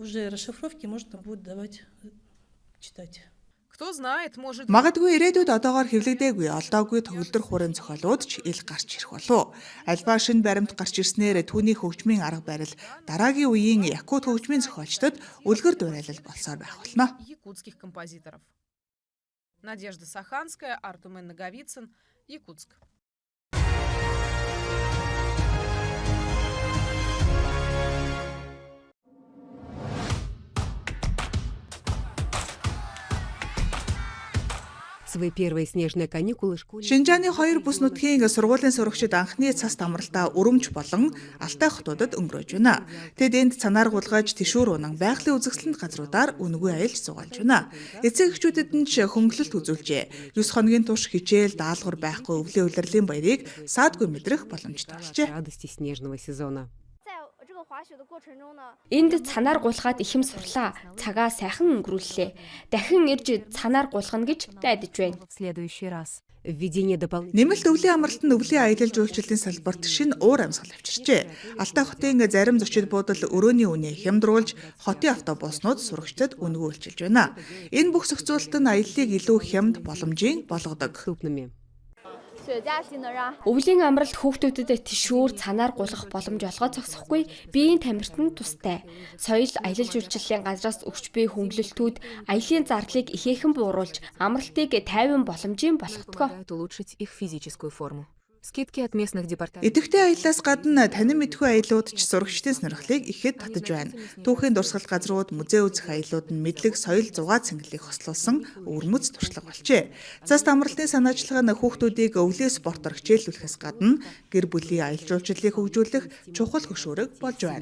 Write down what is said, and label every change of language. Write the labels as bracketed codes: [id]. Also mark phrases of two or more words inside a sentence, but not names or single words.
[mn] Магадгүй ирээдүйд одоогоор хэвлэгдээгүй, олдоогүй төгөлдөр хуурын зохиолууд ч ил гарч ирэх болов. Альбаа шинэ баримт гарч ирснээр түүний хөгжмийн арга барил дараагийн үеийн якут хөгжмийн зохиолчдод үлгэр дуурайлал болсоор байх болно. Надежда Саханская, Артумен Наговицын, Якутск. [ru] Свои первые снежные каникулы школьники. [mn] Шинжааны 2 бүс нутгийн сургуулийн сурагчид анхны цас амралтаа Өрөмж болон Алтай хотуудад өнгөрөөж байна. Тэд энд цанаар гулгаж тишүүр унан байгалийн үзэсгэлэнт газруудаар үнэгүй аялж суугаалж байна. Эцэг эхчүүдэд нь ч хөнгөлөлт үзүүлжээ. 9 хоногийн турш хичээл даалгавар байхгүй өвлийн улирлын баярыг саадгүй мэдрэх боломжтой болжээ. [ru] Радости снежного сезона. [mn] Энд цанаар гулгаад ихэм сурлаа. Цагаа сайхан өнгөрүүллээ. Дахин ирж цанаар гулгана гэж найдаж байна. [ru] В следующий раз. Введение дополнительных. [mn] Нэмэлт өвлийн амралтанд өвлийн аялал жуулчлалын салбарт шинэ уур амьсгал авчирчээ. Алтай хотын зарим зочид буудал өрөөний үнэ хямдруулж хотын автобуснууд сурагчдад үнэгүй үйлчилж байна. Энэ бүх зохицуулалт нь аяллыг илүү хямд боломжийн болгодог. [ru] Доступными. [mn] Өвлийн амралт хүүхдүүдэд тишүүр цанаар гулгах боломж олгоод зогсохгүй, биеийн тамирт нь тустай. Соёл аялал жуулчлалын газраас өгч буй хөнгөлөлтүүд аялын зардлыг ихээхэн бууруулж, амралтыг тайван боломжийн болгодгоо. [ru] Улучшить их физическую форму. Скидки от местных департаментов. [mn] Идэвхтэй аяллаас гадна танин мэдгүй аяллууд ч сурагчдын сонирхлыг ихэд татаж байна. Түүхийн дурсгалт газрууд, музей үзэх аяллууд нь мэдлэг, соёл, зугаа цэнгэлийг хослуулсан өвөрмөц туршлага болжээ. Цас амралтын санаачилга нь хүүхдүүдийг өвлийн спортоор хичээллүүлэхээс гадна гэр бүлийн аялал жуулчлалыг хөгжүүлэх чухал хөшөөрөг болж байна.